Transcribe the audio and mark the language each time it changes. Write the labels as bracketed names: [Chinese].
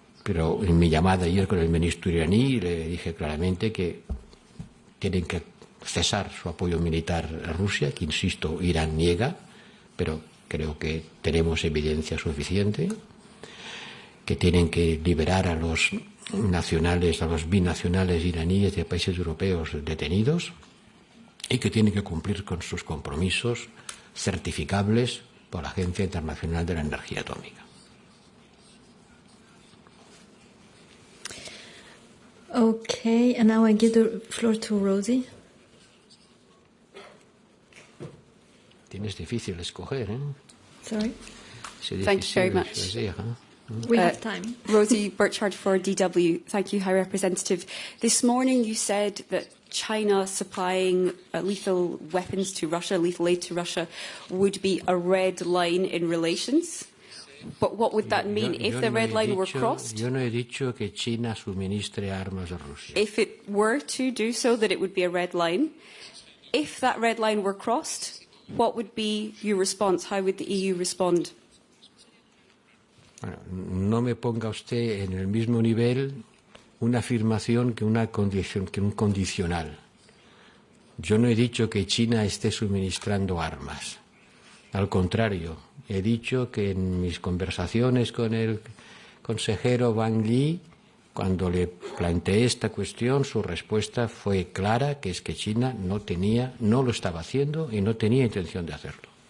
[Spanish] Pero en mi llamada ayer con el ministro iraní le dije claramente que tienen que cesar su apoyo militar a Rusia, que insisto, Irán niega, pero creo que tenemos evidencia suficiente, que tienen que liberar a los nacionales, a los binacionales iraníes de países europeos detenidos y que tienen que cumplir con sus compromisos certificables por la Agencia Internacional de la Energía Atómica. [English] Okay, and now I give the floor to Rosie. [Spanish] Tienes difícil escoger, ¿eh? [English] Sorry. Thank you very much. We have time. Rosie Burchard for DW. Thank you, High Representative. This morning you said that China supplying lethal weapons to Russia, lethal aid to Russia, would be a red line in relations. But what would that mean if the red line were crossed? [Spanish] Yo no he dicho que China suministre armas a Rusia. [English] If it were to do so, that it would be a red line. If that red line were crossed, what would be your response? How would the EU respond? [Spanish] Bueno, no me ponga usted en el mismo nivel una afirmación que una condición, que un condicional. Yo no he dicho que China esté suministrando armas. Al contrario, he dicho que en mis conversaciones con el consejero Wang Yi, cuando le planteé esta cuestión, su respuesta fue clara, que es que China no lo estaba haciendo y no tenía intención de hacerlo.